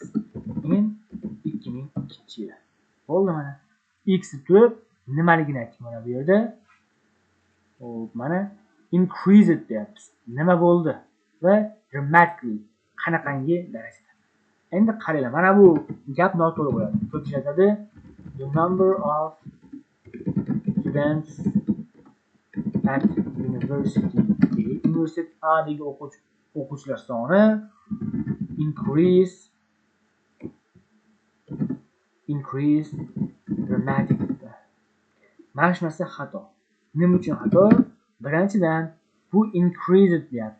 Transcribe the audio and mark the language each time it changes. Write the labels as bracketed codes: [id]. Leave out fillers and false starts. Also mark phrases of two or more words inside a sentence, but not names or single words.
[uz] Men 2002-yil. Bo'ldi mana. X deb turib nimaligini aytdik mana bu yerda. Xo'p, mana increased deyapmiz. Nima bo'ldi? Va dramatically qanaqangi darajada. Endi qaranglar, mana bu gap noto'g'ri bo'ladi. Ko'pchilik aytadi, [en] the number of students at university. [uz] Universitetdagi o'quvchilar soni [en] increase dramatically. [uz] Mana shu narsa xato. Nima uchun xato? Birinchidan bu increased deyapti.